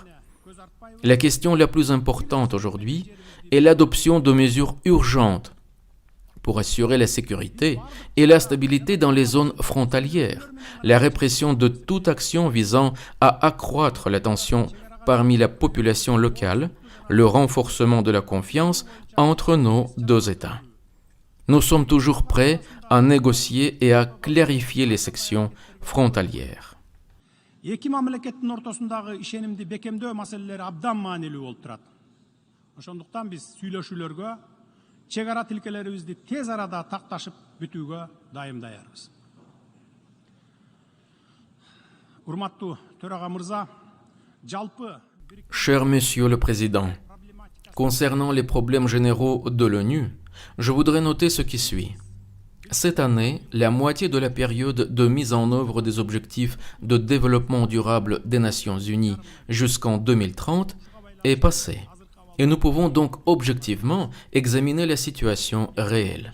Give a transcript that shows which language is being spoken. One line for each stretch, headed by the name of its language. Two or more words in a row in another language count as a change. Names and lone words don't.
French: La question la plus importante aujourd'hui est l'adoption de mesures urgentes pour assurer la sécurité et la stabilité dans les zones frontalières, la répression de toute action visant à accroître la tension parmi la population locale, le renforcement de la confiance entre nos deux États. Nous sommes toujours prêts à négocier et à clarifier les sections frontalières.
Kyrgyz: Эки мамлекеттин ортосундагы ишенимди бекемдөө маселелери абдан маанилүү болуп турат. Ошондуктан биз сүйлөшүүлөргө, чек ара тилкелерибизди тез арада такташып бүтүүгө дайым даярбыз. Урматтуу төрага мырза, жалпы
French: Cher Monsieur le Président, concernant les problèmes généraux de l'ONU, je voudrais noter ce qui suit. Cette année, la moitié de la période de mise en œuvre des objectifs de développement durable des Nations Unies jusqu'en 2030 est passée, et nous pouvons donc objectivement examiner la situation réelle.